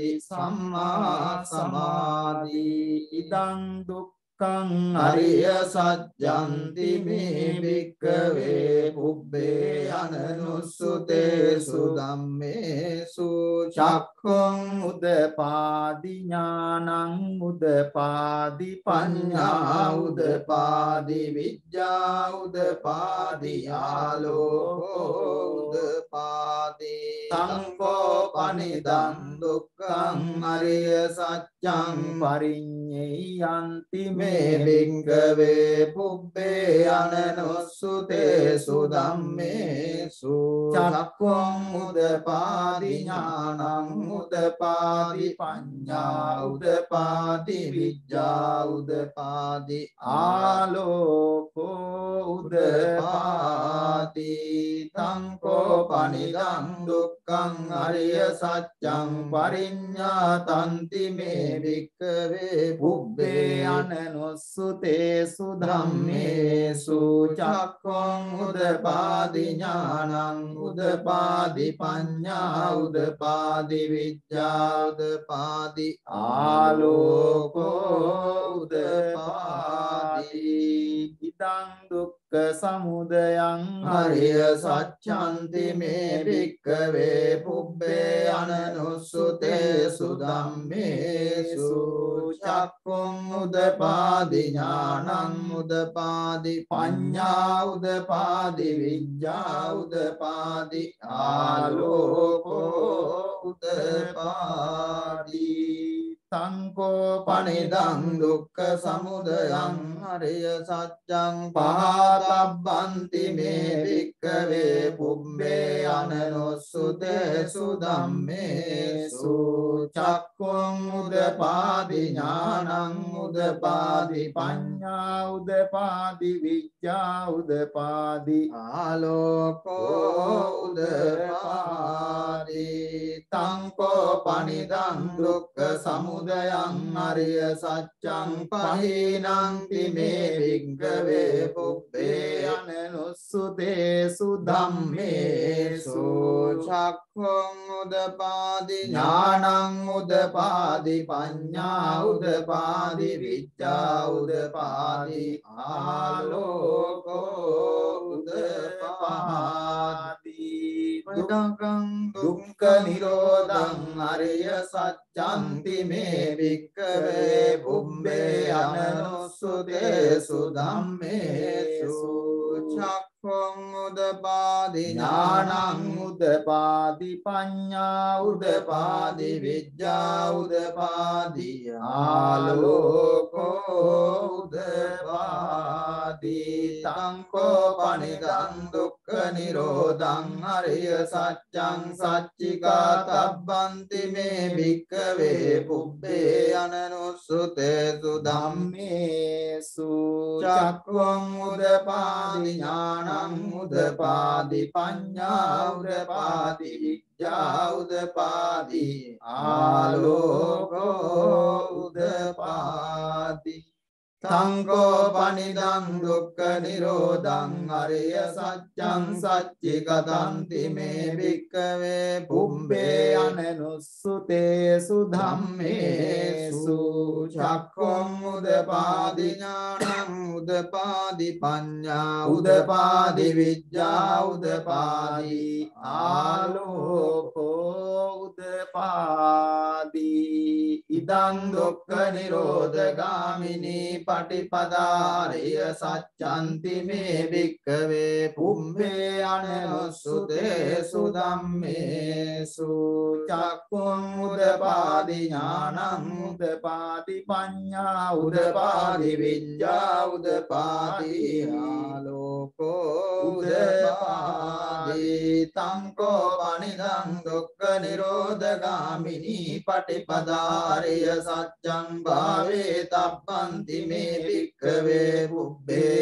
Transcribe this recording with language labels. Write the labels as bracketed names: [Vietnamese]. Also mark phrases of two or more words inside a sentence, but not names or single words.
[Pali] සම්මා සමාධි ඉදං දුක්ඛං අරිය සත්‍යන්ති මේ භික්ඛවේ පුබ්බේ අනනුස්සුතේසු ධම්මේසු චක්ඛුං උදපාදි ඥානං උදපාදි පඤ්ඤා උදපාදි විද්‍යා උදපාදි ආලෝකෝ උදපාදි සංකෝපනිදං දුක්ඛං අරිය සත්‍යං පරිඤ්ඤයන්ති මේ භික්ඛවේ පුබ්බේ අනනුස්සුතේසු ධම්මේසු චක්ඛුං උදපාදි ඥානං උදපාදි පඤ්ඤා උදපාදි විද්‍යා උදපාදි ආලෝකෝ උදපාදි සංකෝපනිදං දුක්ඛං අරිය සත්‍යං පරිඤ්ඤාතන්ති මේ භික්ඛවේ පුබ්බේ අනනුස්සුතේසු ධම්මේසු චක්ඛුං උදපාදි ඥානං උදපාදි පඤ්ඤා උදපාදි විද්‍යා උදපාදි ආලෝකෝ උදපාදි ඉදං දුක්ඛ සමුදයං අරිය සත්‍යන්ති මේ භික්ඛවේ පුබ්බේ අනනුස්සුතේසු ධම්මේසු චක්ඛුං උදපාදි ඥානං උදපාදි පඤ්ඤා උදපාදි විද්‍යා උදපාදි ආලෝකෝ උදපාදි සංකෝපනිදං දුක්ඛ සමුදයං අරිය සත්‍යං පහතබ්බන්ති මේ භික්ඛවේ පුබ්බේ අනනුස්සුතේසු ධම්මේසු චක්ඛුං උදපාදි ඥානං උදපාදි පඤ්ඤා උදපාදි විද්‍යා උදපාදි ආලෝකෝ උදපාදි සංකෝපනිදං දුක්ඛ සමුදයං අරිය සත්‍යං පහේනන්ති මේ භික්ඛවේ පුබ්බේ අනනුස්සුතේසු ධම්මේසු චක්ඛුං උදපාදි ඥානං උදපාදි පඤ්ඤා උදපාදි විද්‍යා උදපාදි ආලෝකෝ උදපාදි දුක්ඛ නිරෝධං අරිය සත්‍යන්ති මේ භික්ඛවේ පුබ්බේ අනනුස්සුතේසු ධම්මේසු චක්ඛුං උදපාදි ඥානං උදපාදි පඤ්ඤා උදපාදි විද්‍යා උදපාදි ආලෝකෝ උදපාදි සංකෝපනිදං දුක්ඛ නිරෝධං අරිය සත්‍යං සච්චිකාතබ්බන්ති මේ භික්ඛවේ පුබ්බේ අනනුස්සුතේසු ධම්මේසු චක්ඛුං උදපාදි ඥානං උදපාදි පඤ්ඤා උදපාදි විද්‍යා උදපාදි ආලෝකෝ උදපාදි සංකෝපනිදං දුක්ඛ නිරෝධං අරිය සත්‍යං සච්චිකතන්ති මේ භික්ඛවේ පුබ්බේ අනනුස්සුතේසු ධම්මේසු චක්ඛුං උදපාදි ඥානං උදපාදි පඤ්ඤා උදපාදි විද්‍යා උදපාදි ආලෝකෝ උදපාදි ඉදං දුක්ඛ නිරෝධගාමිනී පටිපදාරිය සච්ඡන්ති මේ භික්ඛවේ පුම්මේ අනනුස්සුතේසු ධම්මේසු චක්ඛුං උදපාදි ඥානං උදපාදි පඤ්ඤා උදපාදි විඤ්ඤා උදපාදි ආලෝකෝ උදපාදි තංකෝ පනිදං දුක්ඛ නිරෝධගාමිනී පටිපදාරිය සච්ඡං භාවේ තප්පන්ති මේ භික්ඛවේ පුබ්බේ